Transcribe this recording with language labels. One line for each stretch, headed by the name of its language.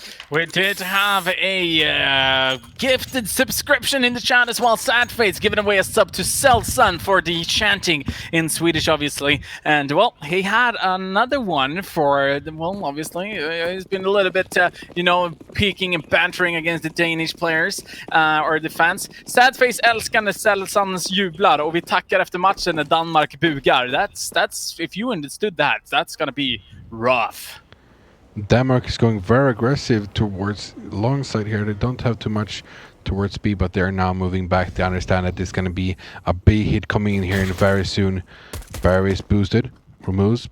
English: We did have a gifted subscription in the chat as well. Sadface giving away a sub to Selsun for the chanting in Swedish, obviously. And, well, he had another one for, well, obviously, he's been a little bit, peeking and bantering against the Danish players, or the fans.
Swedish: Sadface älskar när Selsuns jublar och vi tackar efter matchen när Danmark bugar.
English: That's if you understood that, that's gonna be rough. Denmark is going very aggressive towards long side here. They don't have too much towards B, but they're now moving back. They understand that there's going to be a B hit coming in here very soon. Barry is boosted. Removes.